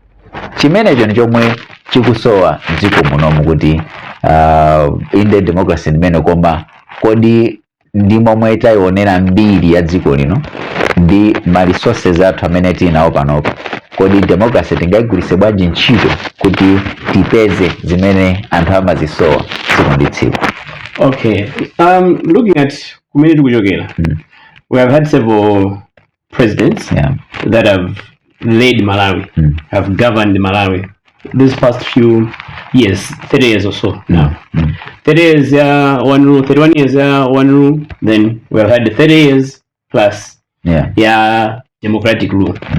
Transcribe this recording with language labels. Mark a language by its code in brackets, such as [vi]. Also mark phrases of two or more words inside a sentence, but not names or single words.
[ny] Chimenecho ndi chomwe chikusowa dziko munomu kuti inde democracy ndimene, koma kodi ndi momwe tayionera mbiri ya dziko lino ndi ma resources athu amene tinawo panopa, kodi democracy tingayigwiritse bwanji ntchito kuti tipeze zimene anthu amazisowa tsiku ndi tsiku. [en] Okay, looking at [ny] kumene tikuchokera, [en] we have had several presidents that have led Malawi, have governed Malawi these past few years, 30 years or so now. 30 years one rule, 31 years one rule, then we have had 30 years plus democratic rule.